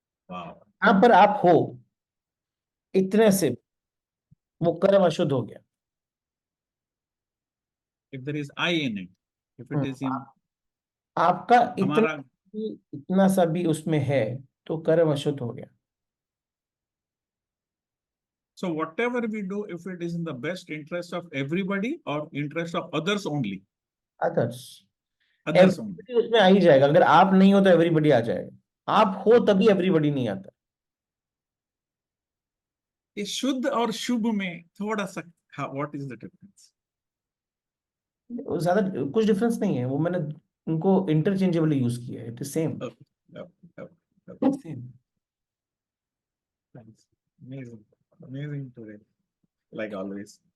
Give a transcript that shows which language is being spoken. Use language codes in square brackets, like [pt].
[hi] यहाँ पर आप हो, इतने से वो कर्म अशुद्ध हो गया। [en] if there is I in it, if it is in [hi] आपका हमारा, इतना सा भी उसमें है तो कर्म अशुद्ध हो गया। [en] so whatever we do, if it is in the best interest of everybody or interest of others only, others, others only, [hi] everybody उसमें आ ही जाएगा। अगर आप नहीं हो तो एवरीबडी आ जाएगा, आप हो तभी एवरीबडी नहीं आता। ये शुद्ध और शुभ में थोड़ा सा [en] What is the difference? [hi] ज्यादा कुछ डिफरेंस नहीं है, वो मैंने उनको इंटरचेंजेबली यूज किया है। [en] It is same. Same. Amazing, amazing today, like always.